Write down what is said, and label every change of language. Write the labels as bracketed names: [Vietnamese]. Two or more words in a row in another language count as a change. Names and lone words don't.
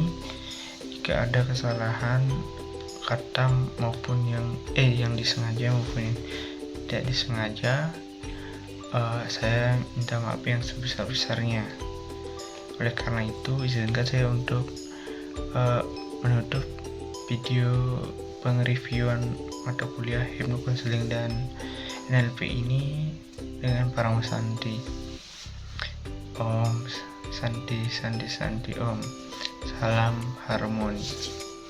[Indonesian] Jika ada kesalahan kata maupun yang disengaja maupun yang tidak disengaja, saya minta maaf yang sebesar-besarnya. Oleh karena itu, izinkan saya untuk menutup video pengreviewan mata kuliah hipnokonseling dan NLP ini dengan Parang Santi. [Sanskrit] Om Santi Santi Santi Om. [Indonesian] Salam harmoni.